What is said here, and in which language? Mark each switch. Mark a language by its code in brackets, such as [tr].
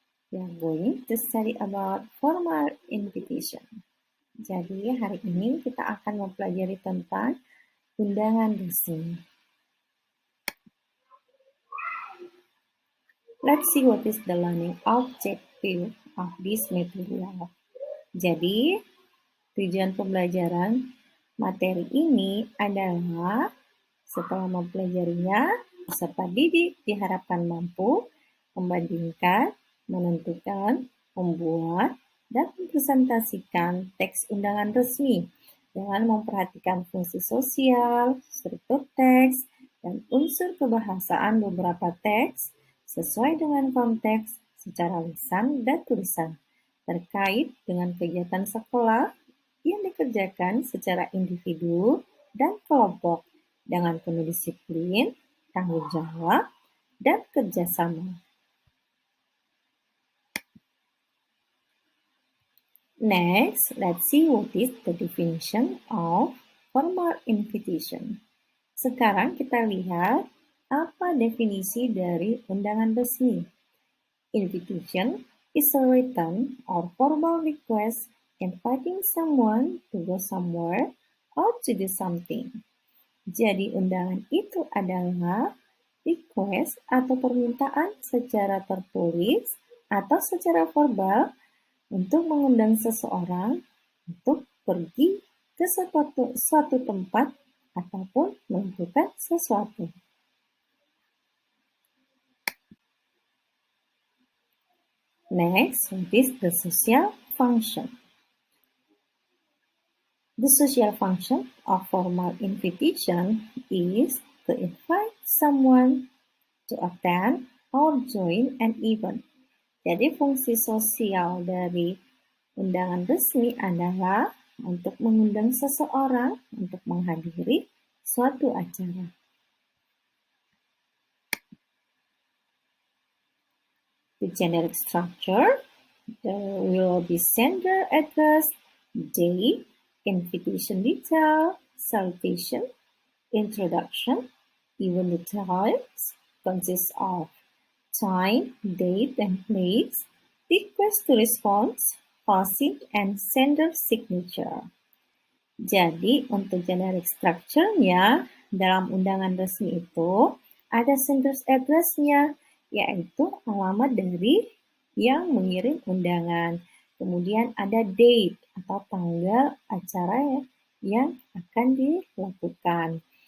[en] We are going to study about formal invitation. [id] Jadi, hari ini kita akan mempelajari tentang undangan resmi. [en] Let's see what is the learning objective of this material. [id] Jadi, tujuan pembelajaran materi ini adalah setelah mempelajarinya, peserta didik diharapkan mampu membandingkan, menentukan, membuat, dan mempresentasikan teks undangan resmi dengan memperhatikan fungsi sosial, struktur teks, dan unsur kebahasaan beberapa teks sesuai dengan konteks secara lisan dan tulisan terkait dengan kegiatan sekolah yang dikerjakan secara individu dan kelompok dengan penuh disiplin, tanggung jawab, dan kerjasama. [en] Next, let's see what is the definition of formal invitation. [id] Sekarang kita lihat apa definisi dari undangan resmi. [en] Invitation is a written or formal request inviting someone to go somewhere or to do something. [id] Jadi undangan itu adalah request atau permintaan secara tertulis atau secara verbal untuk mengundang seseorang untuk pergi ke suatu tempat ataupun melakukan sesuatu. [en] Next, what is the social function? The social function of formal invitation is to invite someone to attend or join an event. [id] Jadi fungsi sosial dari undangan resmi adalah untuk mengundang seseorang untuk menghadiri suatu acara. [en] The generic structure, there will be sender address, date, invitation detail, salutation, introduction, event details, consists of time, date, and place, request to response, receipt, and sender signature. [id] Jadi, untuk generic structure-nya, dalam undangan resmi itu, ada sender's address-nya, yaitu alamat dari yang mengirim undangan. Kemudian ada date atau tanggal acara yang akan dilakukan.